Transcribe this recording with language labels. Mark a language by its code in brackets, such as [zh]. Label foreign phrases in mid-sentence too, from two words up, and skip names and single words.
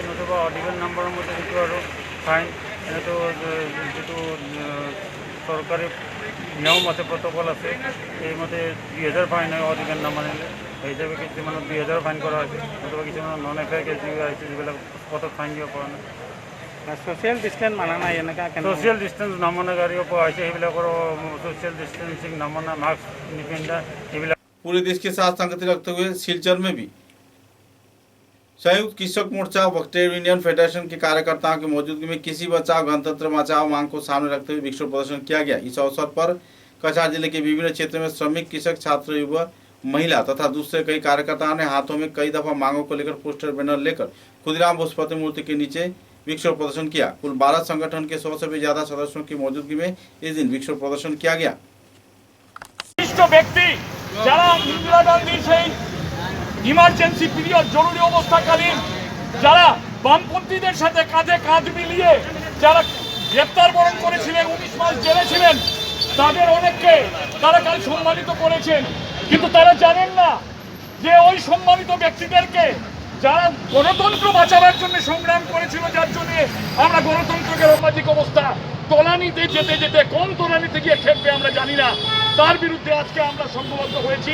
[as] নতুবা অডিভিজন নম্বৰৰ মতে যিটো আৰু ফাইন, এনেতো যিটো চৰকাৰী নিয়ম আছে, প্ৰট'কল আছে, সেইমতে 2,000 ফাইন হয় অডিভিজন নামানিলে। সেই হিচাপে কিছুমানত 2,000 ফাইন কৰা হৈছে, নতুবা কিছুমানত [en] non F I case [as] দিয়া হৈছে, যিবিলাক স্পটত ফাইন দিব পৰা নাই। [en] social distance [as] মানা নাই, এনেকুৱা [en] social distance [as] নমনা গাড়ীও পোৱা হৈছে, সেইবিলাকৰো [en] social distancing [as] নমনা, মাস্ক নিপিন্ধা, এইবিলাক। [hi] पूरे देश के साथ संगति रखते हुए सिलचर में भी संयुक्त कृषक मोर्चा व [en] trade union federation [hi] के कार्यकर्ताओं की मौजूदगी में किसी बचाव गणतंत्र बचाओ मांग को सामने रखते हुए विक्षोभ प्रदर्शन किया गया। इस अवसर पर कछार जिले के विभिन्न क्षेत्रों में श्रमिक, कृषक, छात्र, युवा, महिला तथा दूसरे कई कार्यकर्ताओं ने हाथों में कई दफा मांगों को लेकर पोस्टर बैनर लेकर खुदीराम बोस प्रतिमूर्ति के नीचे विक्षोभ प्रदर्शन किया। कुल 12 संगठन के 100 से भी ज्यादा सदस्यों की मौजूदगी में इस दिन विक्षोभ प्रदर्शन किया गया। [bn] ব্যক্তি যারা ইন্দিরা গান্ধীর সেই [en] emergency period, [bn] জরুরি অবস্থাকালীন যারা বামপন্থীদের সাথে কাঁধে কাঁধ মিলিয়ে যারা গ্রেপ্তার বরণ করেছিলেন, 19 মাস জেলে ছিলেন, তাদের অনেককে তারা কাল সম্মানিত করেছেন, কিন্তু তারা জানেন না যে ওই সম্মানিত ব্যক্তিদেরকে যারা গণতন্ত্র বাঁচাবার জন্য সংগ্রাম করেছিল, যার জন্য আমরা গণতন্ত্রকে সামাজিক অবস্থা তলানিতে যেতে যেতে কোন তলানিতে গিয়ে ঠেকবে আমরা জানি না, তার বিরুদ্ধে আজকে আমরা সংঘবদ্ধ হয়েছি।